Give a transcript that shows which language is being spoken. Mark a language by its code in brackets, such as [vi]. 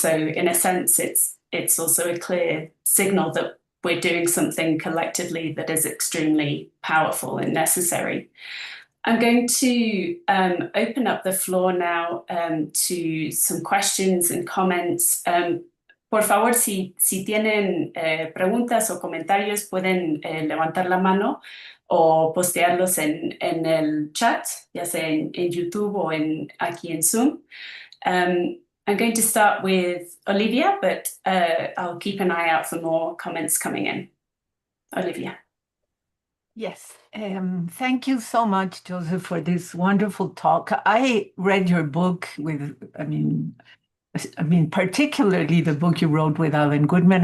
[en] So in a sense, it's also a clear signal that we're doing something collectively that is extremely powerful and necessary. I'm going to open up the floor now to some questions and comments. [es] Por favor, si tienen preguntas o comentarios, pueden levantar la mano o postearlos en el chat, ya sea en YouTube o aquí en Zoom. [en] I'm going to start with Olivia, but I'll keep an eye out for more comments coming in. Olivia. Yes, thank you so much, Joseph, for this wonderful talk. I read your book with, I mean, particularly the book you wrote with Alan Goodman.